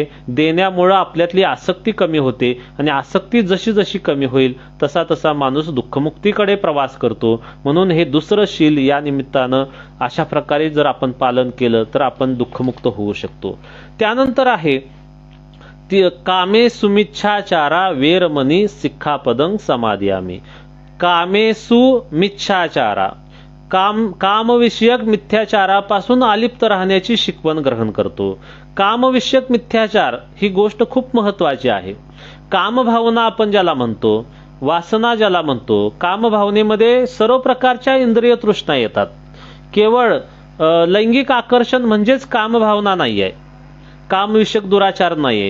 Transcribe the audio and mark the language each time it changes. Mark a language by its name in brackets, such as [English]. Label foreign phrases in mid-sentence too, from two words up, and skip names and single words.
[Marathi] देण्यामुळं आपल्यातली आसक्ती कमी होते आणि आसक्ती जशी जशी कमी होईल तसा तसा माणूस दुःखमुक्तीकडे प्रवास करतो. म्हणून हे दुसरं शील या निमित्तानं अशा प्रकारे जर आपण पालन केलं तर आपण दुःखमुक्त होऊ शकतो. त्यानंतर आहे [Pali] कामेसु मिच्छाचारा वेरमणी सिक्खापदं समादियामी. कामेसु मिच्छाचारा, [Marathi] कामविषयक मिथ्याचारापासून अलिप्त राहण्याची शिकवण ग्रहण करतो. कामविषयक मिथ्याचार ही गोष्ट खूप महत्वाची आहे. कामभावना आपण ज्याला म्हणतो, वासना ज्याला म्हणतो, कामभावनेमध्ये सर्व प्रकारच्या इंद्रिय तृष्णा येतात. केवळ लैंगिक आकर्षण म्हणजेच कामभावना नाही आहे, कामविषयक दुराचार नाहीये.